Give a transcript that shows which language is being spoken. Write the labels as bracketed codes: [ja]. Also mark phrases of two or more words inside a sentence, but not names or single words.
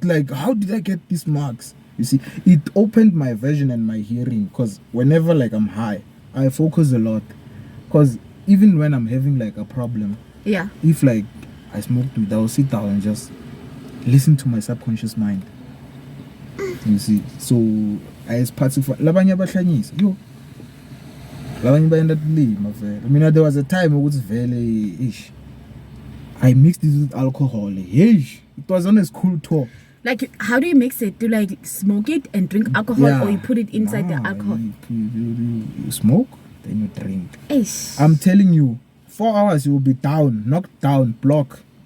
[en] Like, how did I get these marks? You see, it opened my vision and my hearing. Because whenever like I'm high, I focus a lot. Because even when I'm having like a problem, if like I smoked weed, I will sit down and just listen to my subconscious mind. You see, so I was pacify. [zu] Labanye abahlanyisa, yo. Labanye bayenda kulima vele. [en] There was a time [zu] ukuthi vele [en] I mixed it with alcohol. It was on a school tour. Like, how do you mix it? Do you like smoke it and drink alcohol, or you put it inside the alcohol? You smoke, then you drink. Ish. I'm telling you, 4 hours you will be down, knocked down, block.